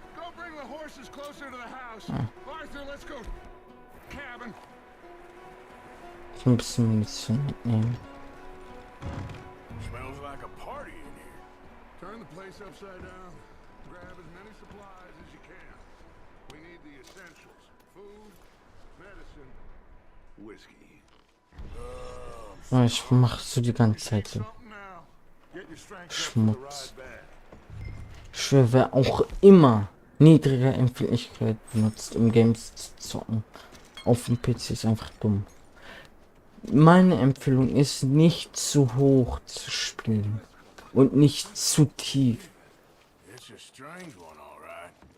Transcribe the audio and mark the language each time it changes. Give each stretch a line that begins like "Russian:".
English: Go bring the horses closer to the house. Arthur, let's go. Cabin.
German: Ich muss ein bisschen Munition mitnehmen.
English: Smells like a party in here. Turn the place upside down. Grab as many supplies as you can. We need the essentials. Food, medicine, whiskey.
German: Ja, ich mache so die ganze Zeit so.
English: Something now. Get your strength up for the
German: Schmutz.
English: ride back.
German: Ich schwöre, wer auch immer niedrige Empfindlichkeit benutzt, um Games zu zocken, auf dem PC ist einfach dumm. Meine Empfehlung ist, nicht zu hoch zu spielen und nicht zu tief.
English: It's a strange one, all right.